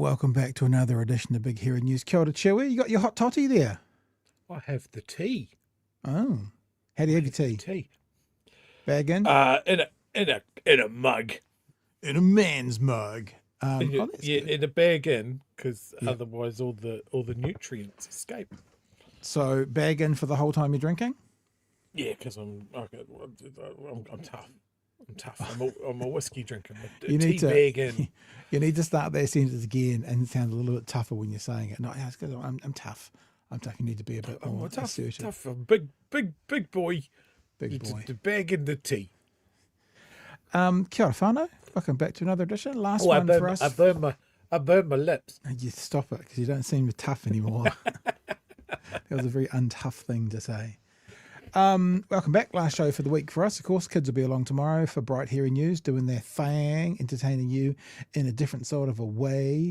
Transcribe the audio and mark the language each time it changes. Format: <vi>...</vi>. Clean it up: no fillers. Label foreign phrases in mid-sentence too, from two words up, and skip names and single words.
<en>Welcome back to another edition of Big Hero News.</en> <mi>Kia ora,</mi> <en>Chewy. You got your hot toddy there? I have the tea. Oh, how do you have your tea? Tea. Bag in? In a mug. In a man's mug. Yeah, that's good. in a bag in, because Yeah. otherwise all the nutrients escape. So bag in for the whole time you're drinking? Yeah, because I'm tough. I'm tough. I'm a whiskey drinker. A You tea need to- bag in. You need to start that sentence again and sound a little bit tougher when you're saying it. No, it's good. I'm tough. I'm tough. You need to be a bit I'm more a tough, assertive. tough, a big boy. Big boy. To bag in the tea.</en> <mi>Kia ora whānau.</mi> <en>Welcome back to another edition. Last Oh, I one burned, for us. I burned my lips. You stop it because you don't seem tough anymore. That was a very untough thing to say. Welcome back. Last show for the week for us. Of course, kids will be along tomorrow for Bright Hearing News, doing their thing, entertaining you in a different sort of a way.</en>